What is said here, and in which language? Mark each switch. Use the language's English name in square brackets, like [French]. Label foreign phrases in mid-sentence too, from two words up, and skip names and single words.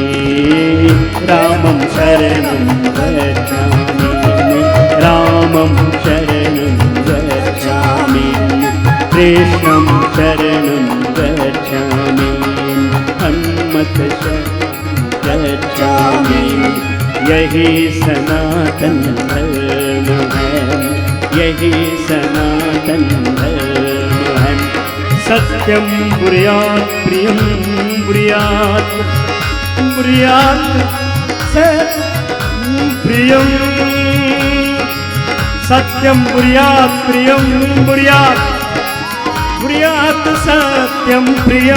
[Sanskrit] रामं शरणं गच्छामि। रामं शरणं गच्छामि। कृष्णं शरणं गच्छामि। हनुमत शरणं गच्छामि। [Hindi] यही सनातन धर्म है। यही सनातन धर्म है। [Sanskrit] सत्यं ब्रूयात् प्रियं ब्रूयात्। ब्रूयात् प्रियं। सत्यं ब्रूयात् प्रियं ब्रूयात्। ब्रूयात् सत्यं प्रियं।